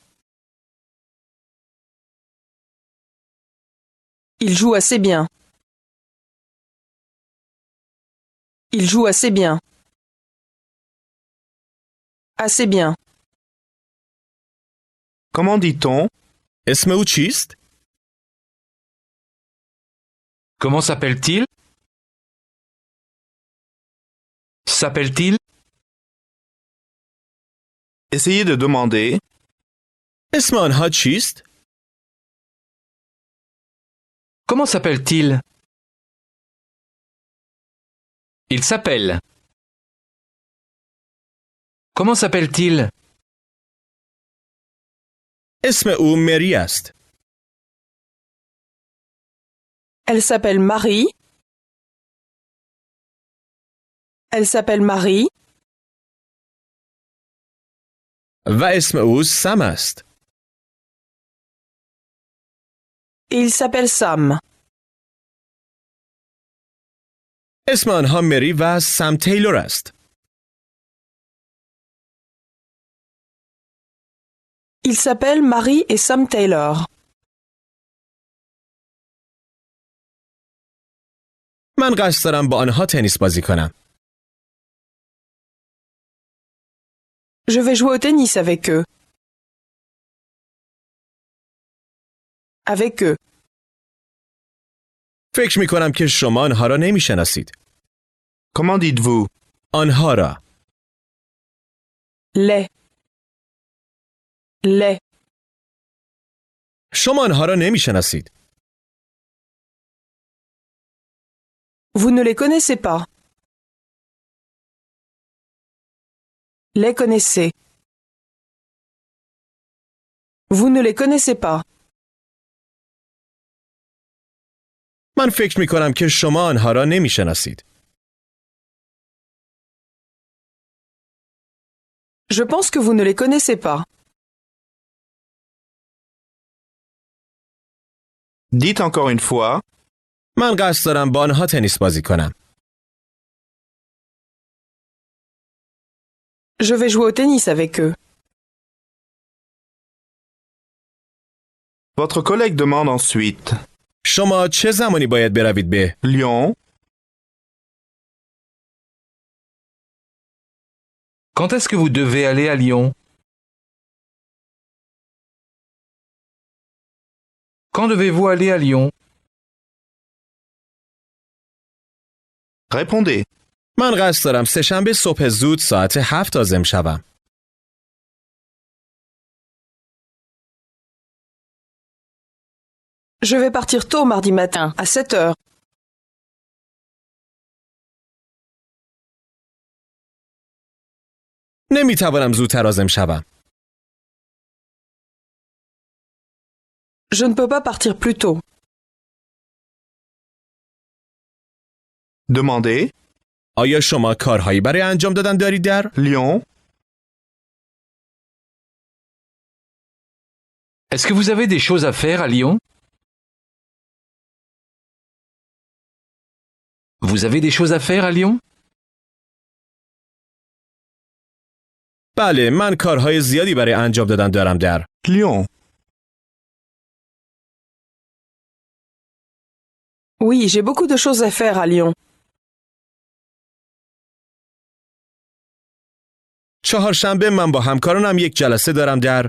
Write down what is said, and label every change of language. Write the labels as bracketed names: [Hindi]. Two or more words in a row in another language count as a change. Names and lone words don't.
[French] Il joue assez bien. Il joue assez bien. Assez bien. Comment dit-on? [Persian] اسم او چیست؟ [French] Comment s'appelle-t-il? S'appelle-t-il? Essayez de demander. [Persian] اسم آنها چیست؟ [French] Comment s'appelle-t-il? Il s'appelle. Comment s'appelle-t-il? [Persian] اسم او مری است. [French] Elle s'appelle Marie. Elle s'appelle Marie. [Persian] و اسم او سم است. [French] Et il s'appelle Sam. [Persian] اسم آنها مری و سم تیلور است. [French] Il s'appelle Marie et Sam Taylor. [Persian] من قصد دارم با آنها تنیس بازی کنم. [French] Je vais jouer au tennis avec eux. Avec eux. [Persian] فکر می کنم که شما آنها را نمی شناسید. [French] Comment dites-vous? [Persian] آنها را. [French] Les. Les. [Persian] شما آنها را نمی شناسید. [French] Vous ne les connaissez pas. Les connaissez. Vous ne les connaissez pas. [Persian] من فکر می کنم که شما آنها را نمی شناسید. [French] Je pense que vous ne les connaissez pas. Dites encore une fois. [Persian] من قصد دارم با آنها تنیس بازی کنم. [French] Je vais jouer au tennis avec eux. Votre collègue demande ensuite. [Persian] شما چه زمانی باید بروید به Lyon, [French] Quand est-ce que vous devez aller à Lyon? Quand devez-vous aller à Lyon? Répondez. [Persian] من قصد دارم سه‌شنبه صبح زود ساعت 7 عازم شوم. [French] Je vais partir tôt mardi matin, à 7 heures. [Persian] نمیتوانم زودتر عازم شوم. [French] Je ne peux pas partir plus tôt. Demandez. [Persian] آیا شما کارهایی برای انجام دادن دارید در؟ Lyon. [French] Est-ce que vous avez des choses à faire à Lyon? Vous avez des choses à faire à Lyon? [Persian] بله، من کارهای زیادی برای انجام دادن دارم در. Lyon. [French] Oui, j'ai beaucoup de choses à faire à Lyon. [Persian] چهارشنبه من با همکارانم یک جلسه دارم در.